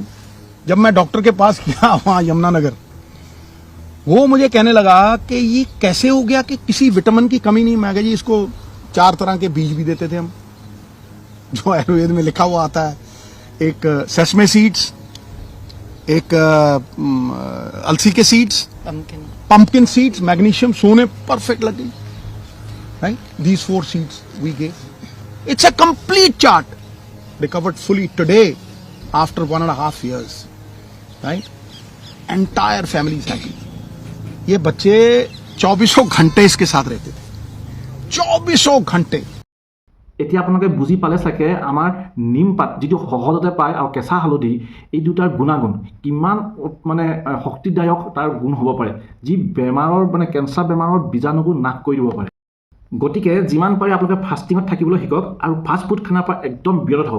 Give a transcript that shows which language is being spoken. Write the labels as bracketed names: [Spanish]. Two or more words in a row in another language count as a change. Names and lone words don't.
[Hindi] जब मैं डॉक्टर के पास गया वहां यमुनानगर, वो मुझे कहने लगा कि ये कैसे हो गया कि किसी विटामिन की कमी नहीं। मैं कहा जी इसको 4 तरह के बीज भी देते थे हम, जो आयुर्वेद में लिखा हुआ आता है। एक [English] sesame seeds, [Hindi] एक अलसी के सीड्स, [English] pumpkin. pumpkin seeds, magnesium, सोने perfect लगी, right? These 4 seeds we gave. It's a complete chart, recovered fully today after 1.5 years, right? Entire family is happy. [Hindi] ये बच्चे 24 घंटे इसके साथ रहते थे, 24 ঘণ্টে। [Assamese] এতিয়া আপোনালোকে বুজি পালে চাগে আমাৰ নিম পাত যিটো সহজতে পায় আৰু কেঁচা হালধি এই দুটাৰ গুণাগুণ কিমান মানে শক্তিদায়ক তাৰ গুণ হ'ব পাৰে, যি বেমাৰৰ মানে কেঞ্চাৰ বেমাৰৰ বীজাণুবোৰ নাশ কৰি দিব পাৰে। গতিকে যিমান পাৰে আপোনালোকে ফাষ্টিঙত থাকিবলৈ শিকক আৰু [English] fast food [Assamese] খানাৰ পৰা একদম বিৰত হওক।